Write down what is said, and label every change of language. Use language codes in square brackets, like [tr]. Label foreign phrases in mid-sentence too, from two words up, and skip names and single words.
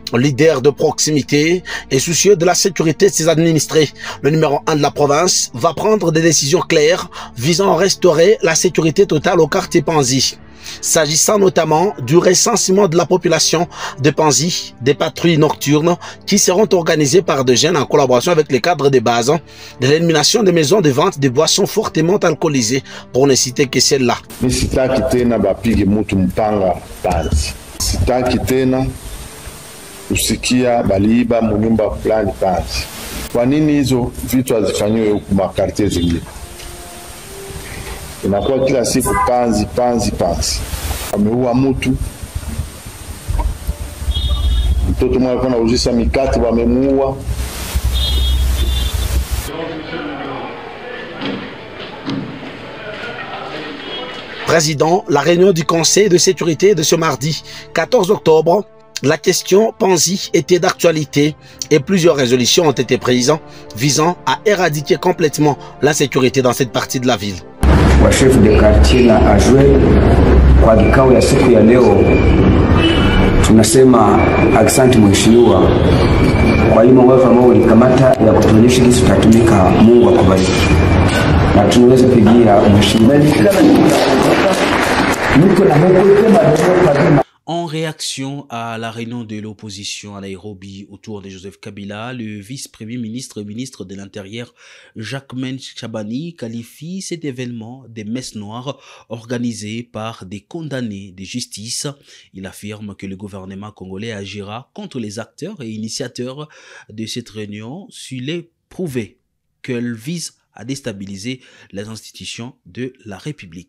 [fr] Leader de proximité et soucieux de la sécurité de ses administrés, le numéro 1 de la province va prendre des décisions claires visant à restaurer la sécurité totale au quartier Panzi. S'agissant notamment du recensement de la population de Panzi, des patrouilles nocturnes qui seront organisées par des jeunes en collaboration avec les cadres de base, de l'élimination des maisons de vente de boissons fortement alcoolisées, pour ne citer que celle-là. [sw] Usikia baliiba munyumba fulani Panzi. Kwa nini hizo vitu hazifanyiwe huku makartie zingine? Inakuwa kila siku Panzi. Wameua mtu. Mtoto mmoja alikuwa anauzisha mikate wamemuua. [fr] Président, la réunion du Conseil de sécurité de ce mardi 14 octobre, la question Panzi était d'actualité et plusieurs résolutions ont été prises visant à éradiquer complètement l'insécurité dans cette partie de la ville. [sw] Wa [fr] chef de quartier [sw] na ajwe kwa kikao ya siku ya leo, tunasema asante mheshimiwa kwa hiyo mambo ambayo ulikamata ya kutuonyesha jinsi tutatumika. Mungu akubariki na tunaweza pigia mheshimiwa niko na Mungu. [fr] En réaction à la réunion de l'opposition à Nairobi autour de Joseph Kabila, le vice-premier ministre et ministre de l'Intérieur Jacquemain Chabani qualifie cet événement des messes noires organisées par des condamnés de justice. Il affirme que le gouvernement congolais agira contre les acteurs et initiateurs de cette réunion s'il est prouvé qu'elle vise à déstabiliser les institutions de la République.